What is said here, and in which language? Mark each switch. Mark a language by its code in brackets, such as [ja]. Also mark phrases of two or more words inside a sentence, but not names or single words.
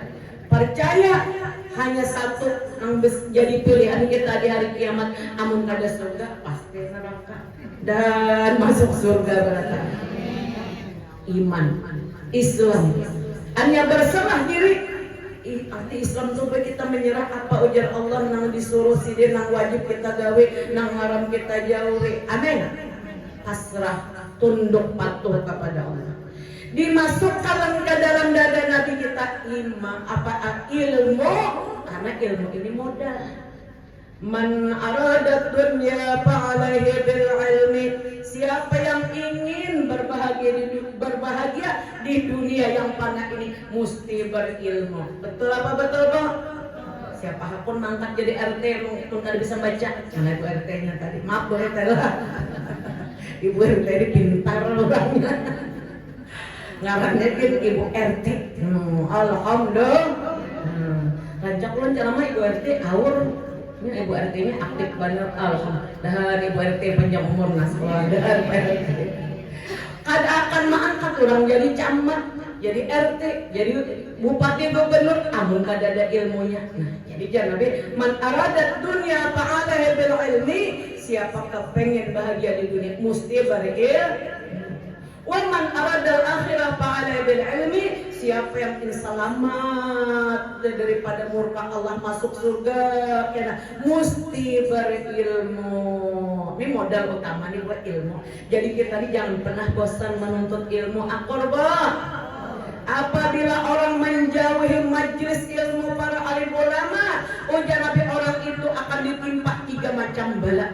[id] Percaya hanya satu yang jadi pilihan kita di hari kiamat. [bjn] Amun kada surga pasti neraka dan masuk surga berata. [id] Iman, Islam, hanya berserah diri. [bjn] Arti Islam tuh kita menyerah apa ujar Allah nang disuruh sidin nang wajib kita gawe nang haram kita jauhi. Amin. [id] Pasrah, tunduk patuh kepada Allah. Dimasukkan ke dalam dada Nabi kita ilmu, karena ilmu ini modal. [ar] Man arada dunya fa'alaihi bil ilmi. [id] Siapa yang ingin berbahagia di dunia yang fana ini mesti berilmu. Betul apa betul, Bang? [bjn] Siapa pun mangkat jadi RT pun kada bisa baca. [id] Karena Ibu RT-nya tadi. Maaf Bu RT lah. Ibu RT ini pintar orangnya. [bjn] Ngarannya kan Ibu RT. Alhamdulillah. Rancak ulun cara mah Ibu RT awur. [id] Ini Ibu RT ini aktif banget, alhamdulillah. [bjn] Ibu RT panjang umur sekolah dan RT. Kada akan mengangkat orang jadi camat, jadi RT, jadi bupati, gubernur, amun kada ada ilmunya. [id] Nah, jadi jangan Nabi, [ar] man aradat dunya fa'alaihi bil ilmi. [id] Siapa kepengen bahagia di dunia mesti berilmu. [ar] Wa man aradal akhirah fa'alaihi bil ilmi. [id] Siapa yang ingin selamat daripada murka Allah masuk surga, karena mesti berilmu. Ini modal utama nih buat ilmu. Jadi kita ini jangan pernah bosan menuntut ilmu. Akorba. Apabila orang menjauhi majlis ilmu para alim ulama, ujar Nabi orang itu akan ditimpa 3 macam bala.